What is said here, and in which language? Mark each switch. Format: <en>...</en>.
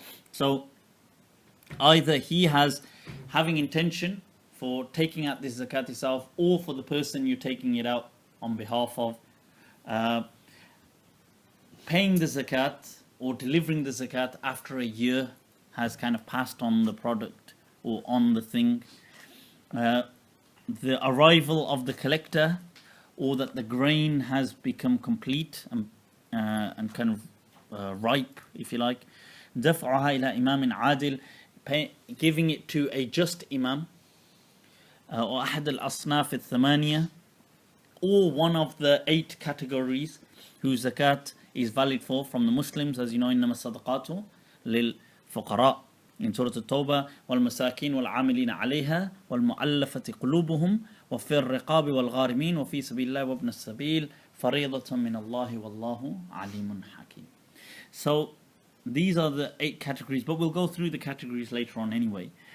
<en>So, either he has having intention for taking out this zakat itself, or for the person you're taking it out on behalf of, paying the zakat or delivering the zakat after a year has kind of passed on the product or on the thing, the arrival of the collector, or that the grain has become complete and kind of ripe, if you like.</en> <ar>دفعها إلى إمام عادل,</ar> <en>giving it to a just imam, or</en> <ar>أحد الأصناف الثمانية,</ar> <en>or one of the 8 categories whose zakat is valid for from the Muslims. As you know,</en> <ar>إنما الصدقات للفقراء</ar> <en>in Surah At-Tawbah,</en> <ar>والمساكين والعاملين عليها والمؤلفة قلوبهم وفي الرقاب والغارمين وفي سبيل الله وابن السبيل فريضة من الله والله عليم حكيم.</ar> <en>So these are the 8 categories, but we'll go through the categories later on anyway.</en>